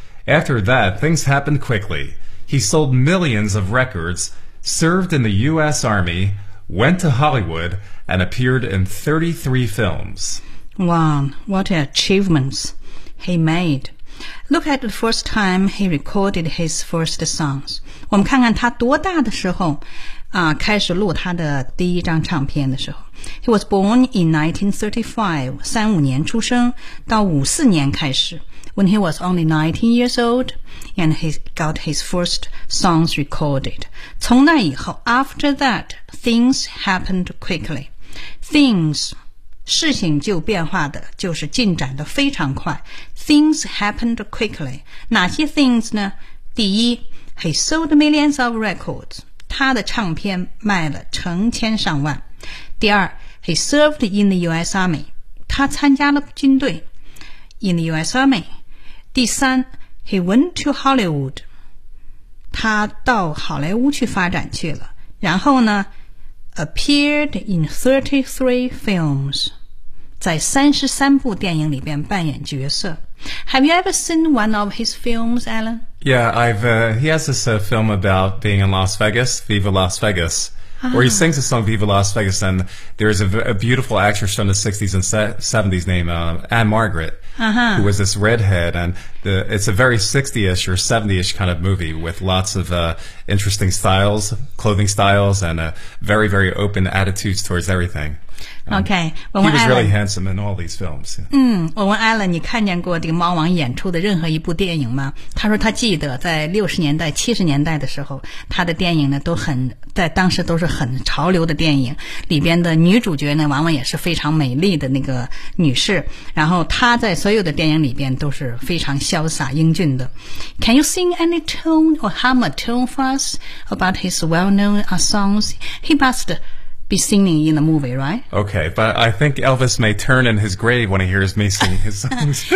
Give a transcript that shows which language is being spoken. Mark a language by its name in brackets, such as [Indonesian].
[English] After that, things happened quickly. He sold millions of records, served in the U.S. Army, went to Hollywood, and appeared in 33 films. Wow, what achievements he made. Look at the first time he recorded his first songs. [Chinese] 我们看看他多大的时候开始录他的第一张唱片的时候。 [English] He was born in 1935, [Chinese] 35年出生到54年开始。 [English] When he was only 19 years old, and he got his first songs recorded. [Chinese] 从那以后 [English] after that, things happened quickly. [Chinese] Things, 事情就变化的就是进展得非常快。 [English] Things happened quickly. [Chinese] 哪些 [English] things [Chinese] 呢？第一， [English] he sold millions of records. [Chinese] 他的唱片卖了成千上万。第二， [English] he served in the US Army. [Chinese] 他参加了军队。 [English] In the US Army. [Chinese] 第三 [English] ,he went to Hollywood. [Chinese] 他到好莱坞去发展去了。然后呢 [English] ,appeared in 33 films. [Chinese] 在33部电影里边扮演角色。 [English] Have you ever seen one of his films, Alan? Yeah, he has this film about being in Las Vegas, Viva Las Vegas. Where he sings the song Viva Las Vegas, and there's a beautiful actress from the 60s and 70s named Anne Margaret, uh-huh. who was this redhead, and it's a very 60-ish or 70-ish kind of movie with lots of interesting styles, clothing styles, and very, very open attitudes towards everything. Okay, he was Alan, really handsome in all these films. [Chinese] 嗯，我问 Alan， 你看见过这个猫王演出的任何一部电影吗？他说他记得在60年代、70年代的时候，他的电影呢都很在当时都是很潮流的电影，里边的女主角呢往往也是非常美丽的那个女士。然后他在所有的电影里边都是非常潇洒英俊的。 [English] Can you sing any tune or hum a tune for us about his well-known songs? He must. Be singing in the movie, right? Okay, but I think Elvis may turn in his grave when he hears me sing his songs.